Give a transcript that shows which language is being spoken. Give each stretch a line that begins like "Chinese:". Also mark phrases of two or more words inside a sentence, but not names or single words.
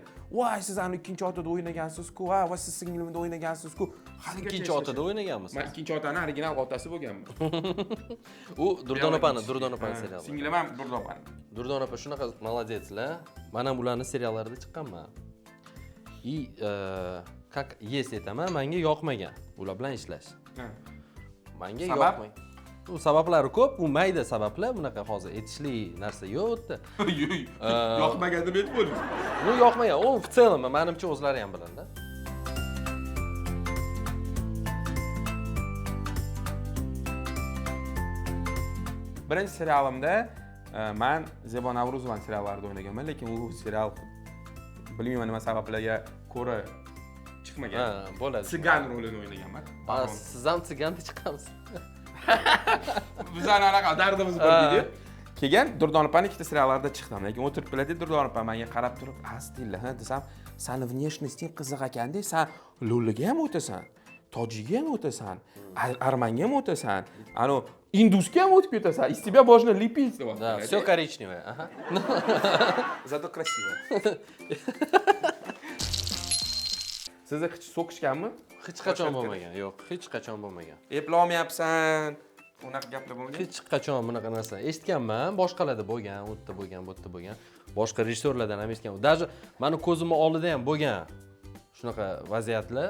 Uzbek: Voy, siz ani ikkinchi otada o'ynagansiz-ku, ha, va siz singlimda o'ynagansiz-ku. Haligacha Ikkinchi otada o'ynaganmiz. Men ikkinchi otani original otasi bo'lganman. U Durdon opani seriali. Singlim ham Durdon opani. Durdon opa shunaqa молодецlar. Men ham ularning seriallarida chiqqanman.
Russian: Как есть
Uzbek: aytaman, menga yoqmagan ular bilan ishlash. Menga yoqmagan. U sabablari ko'p, u mayda sabablar, bunaqa hozir aytishli narsa yo'q u yerda. Yoqmagan deb aytib bo'ling. Bu yoqmagan, u
Russian: в целом
Uzbek: menimcha o'zlari ham biladi. Birinchi serialimda men Zebo Navruzovaning seriallarida o'ynaganman, lekin u serial bilmayman nima sabablarga ko'ra chiqmagan. Bo'ladi. Tsigan rolini o'ynaganman. Siz ham tsiganda chiqamiz. Bizlar anaqa dardimiz bor deydi. Keyin Durdon opaning ikkita seriallarida chiqdim, lekin o'tirib keladi Durdon opa menga qarab turib, "Astilla, ha" desam, "Sani внешностing qiziq ekan-da, sen lo'liga ham o'tasan, tojiga ham o'tasan, armanga ham o'tasan, ano indusga ham o'tib ketasan.
Russian: Из тебя можно лепить", deyapti. Да, всё коричневое, ага. Zато красиво.
Uzbek: Siz hech so'kishganmi? Hech qachon bo'lmagan. Yo'q, hech qachon bo'lmagan. Eplolmayapsan. Unaqa gaplar bo'lmagan. Hech qachon bunaqa narsa eshitganman, boshqalarda bo'lgan, u yerda bo'lgan, bu yerda bo'lgan. Boshqa rejissyorlardan ham eshitganman. Даже meni ko'zimni oldida ham bo'lgan shunaqa vaziyatlar.